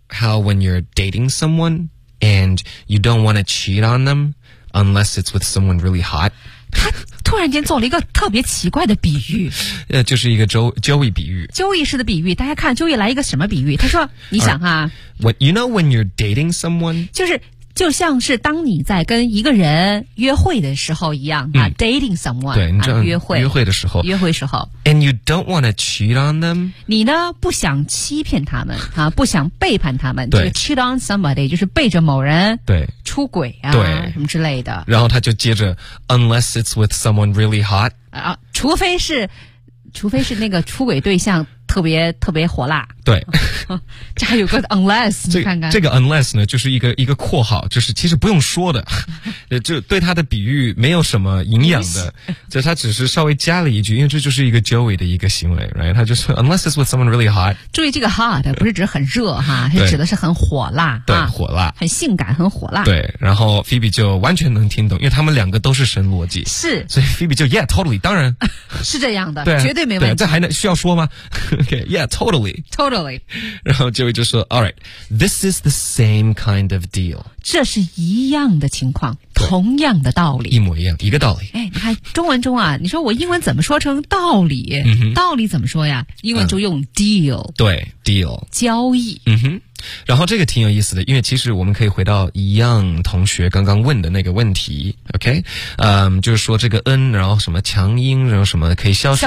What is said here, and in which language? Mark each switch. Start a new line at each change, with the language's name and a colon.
English: How when you're dating someone and you don't want to cheat on them unless it's with someone really hot.
Chinese: 他突然间做了一个特别奇怪的比喻。就是一个 Joey 比喻。 Joey 式的比喻，大家看 Joey 来一个什么比喻，他说你想哈。
English: You know when you're dating someone?
Chinese: 就像是当你在跟一个人约会的时候一样、
English: dating someone，
Chinese: 对，你知道、约会，约会的时候，约会时候
English: ，and you don't want to cheat on them，
Chinese: 你呢不想欺骗他们啊，不想背叛他们，对、就是、，
English: cheat on somebody
Chinese: 就是背着某人，对，出轨啊，对，什么之类的。然后他就接着
English: ，unless it's with someone really hot，
Chinese: 啊，除非是那个出轨对象。特别火辣。对，这还有个 unless， 你看看这个 unless 呢，就是一个括号，就是其实不用说的，就对他的比喻没有什么营养的，就他只是稍微加了一句，因为这就是一个 Joey 的一个行为， right？他就说
English: unless it's with someone really hot。
Chinese: 注意这个 hot 不是指很热哈，是指的是很火辣，对，啊，火辣，很性感，很火辣。对，然后 Phoebe 就完全能听懂，因为他们两个都是神逻辑，是，所以 Phoebe 就
English: yeah totally，
Chinese: 当然是这样的，对，绝对没问题。对，这还能需要说吗？
English: Okay, yeah, totally. Totally.
Chinese: 然后 Joey 就说
English: All right, this is the same kind of deal.
Chinese: 这是一样的情况，同样的道理。一模一样，一个道理。哎，你看中文中啊，你说我英文怎么说成道理？嗯，道理怎么说呀？英文就用 deal。对， deal。交易。嗯哼。然后这个挺有意思的，因为其实我们可以回到一样同学刚刚问的那个问题 ，OK， 就是说这个 n， 然后什么强音，然后什么可以消